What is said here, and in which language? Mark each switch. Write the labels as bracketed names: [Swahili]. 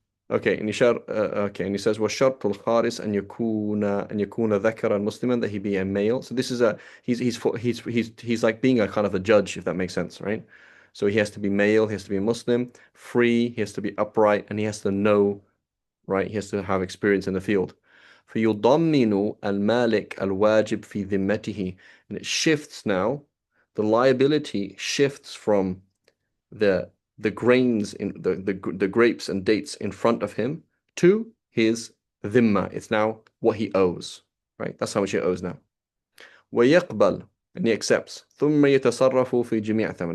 [English] Okay, and and he says, [Arabic] وَالشَّرْطُ الْخَارِسِ أَن يَكُونَ ذَكَرًا مُسْلِمًا, [English] that he be a male. So this is he's like being a kind of a judge, if that makes sense, right? So he has to be male, he has to be Muslim, free, he has to be upright, and he has to know, right? He has to have experience in the field. [Arabic] فيضمن المالك الواجب في ذمته, [English] and it shifts now. The liability shifts from the grains in the grapes and dates in front of him to his dhimma. It's now what he owes, right? That's how much he owes now. ويقبل, and he accepts. [Arabic] ثم يتصرف في جميع ثمن.